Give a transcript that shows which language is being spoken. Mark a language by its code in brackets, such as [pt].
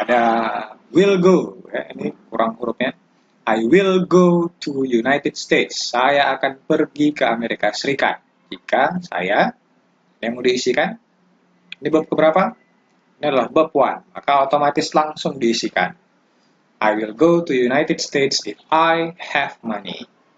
[id] Ada will go, ya, ini kurang hurufnya. [en] I will go to United States. [id] Saya akan pergi ke Amerika Serikat. Jika saya, yang mau diisikan, ini bab keberapa? Ini adalah bab 1, maka otomatis langsung diisikan. [en] I will go to United States if I have money.